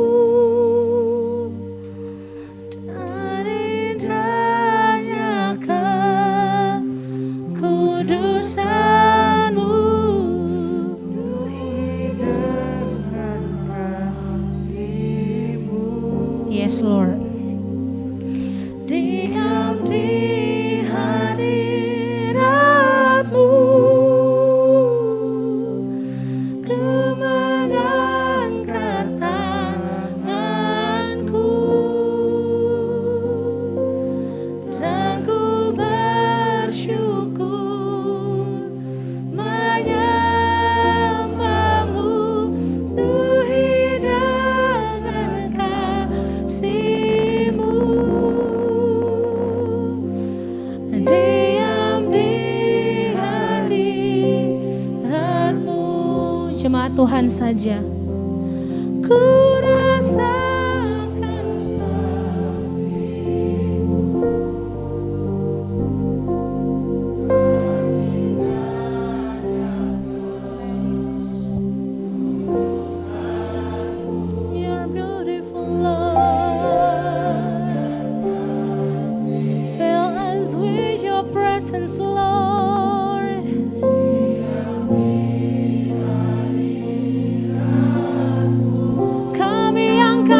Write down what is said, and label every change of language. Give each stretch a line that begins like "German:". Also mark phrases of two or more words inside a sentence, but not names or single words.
Indonesian: dan indahnya kekudusan-Mu.
English: Yes, Lord.
Indonesian: Diam di hadirat-Mu, ku mengangkat tanganku dan ku bersyukur menyembah-Mu, penuhi dengan kasih-Mu. Diam di hadirat-Mu. Jemaat Tuhan saja. Ku rasakan
English: Your beautiful love. Fill us with Your presence, Lord.
Indonesian: Kami